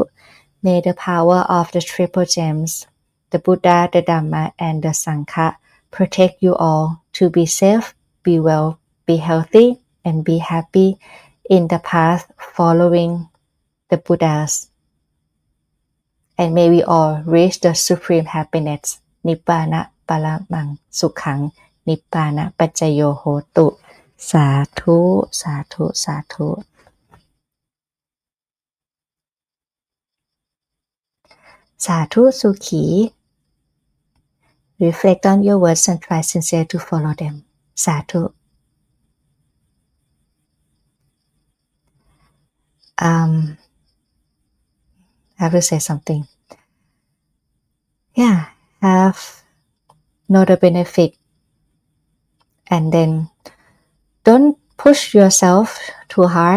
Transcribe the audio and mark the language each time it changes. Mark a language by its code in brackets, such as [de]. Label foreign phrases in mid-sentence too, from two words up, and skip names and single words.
[en] May the power of the triple gems, the Buddha, the Dhamma, and the Sangha, protect you all to be safe, be well, be healthy, and be happy in the path following the Buddhas. And may we all reach the supreme happiness, [pi] Nibbana Paramang Sukhang, Nibbana Paccayyo Hotu. Sadhu, Sadhu, Sadhu. Sadhu Sukhi. [en] Reflect on your words and try sincere to follow them. Sadhu. I have to say something. Have know the benefit, and then don't push yourself too hard.